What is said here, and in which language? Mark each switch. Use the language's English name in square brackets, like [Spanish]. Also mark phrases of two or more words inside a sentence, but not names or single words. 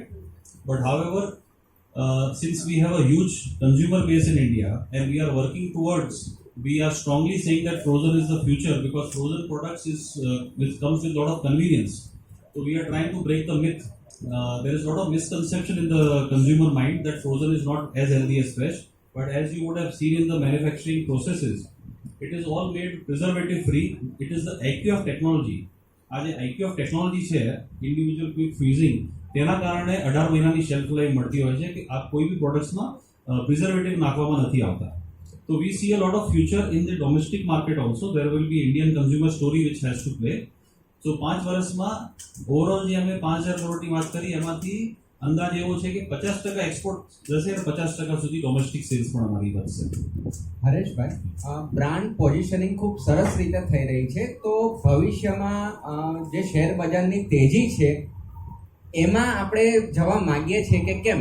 [English] But however, since we have a huge consumer base in India and we are working towards, we are strongly saying that frozen is the future, because frozen products which comes with a lot of convenience. So we are trying to break the myth. There is a lot of misconception in the consumer mind that frozen is not as healthy as fresh. But as you would have seen in the manufacturing processes, it is all made preservative free. It is the IQ of technology. [Gujarati] આ જે [English] IQ of technology [Gujarati] છે, [English] individual quick freezing, [Gujarati] તેના કારણે 18 મહિનાની [English] shelf life [Gujarati] મળતી હોય છે કે આ કોઈ બી પ્રોડક્ટ્સમાં પ્રિઝર્વેટિવ નાખવામાં નથી આવતા. [English] So we see a lot of future in the domestic market also. There will be Indian consumer story which has to play. [Gujarati] So 5 વર્ષમાં ઓવરઓલ જે અમે 5,000 કરોડની વાત કરી, એમાંથી અંદાજ એવો છે કે 50% એક્સપોર્ટ જશે અને 50% સુધી [English] domestic sales [Gujarati] પણ અમારી વધશે. હરેશભાઈ, [English] brand positioning [Gujarati] ખૂબ સરસ રીતે થઈ રહી છે, તો ભવિષ્યમાં જે શેર બજારની તેજી છે એમાં આપણે જવા માંગીએ છીએ કે કેમ?